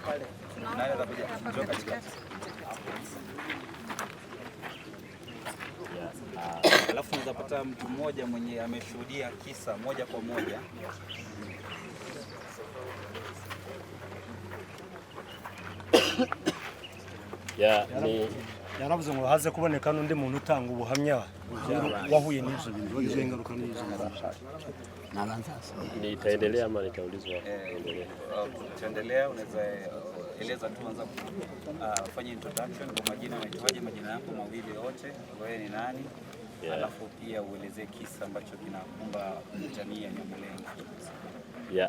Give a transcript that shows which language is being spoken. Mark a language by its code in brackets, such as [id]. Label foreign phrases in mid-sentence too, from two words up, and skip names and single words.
[sw] Naye atakuja kutoka katika. Alafu tunaweza pata mtu mmoja mwenye ameshuhudia kisa moja kwa moja. [rn] Ni yaravuze ngo haze kuboneka n'undi muntu utanga ubuhamya wahuye n'ivyo bintu wagize ingaruka n'izo. [sw] Nitaendelea ama nitaulizwa? Tuendelea, unaweza eleza tu, anza fanya introduction kwa majina, unaitwaje, majina yako mawili yote, wewe ni nani? Alafu pia uelezee kisa ambacho kinakumba jamii ya Nyamulenge.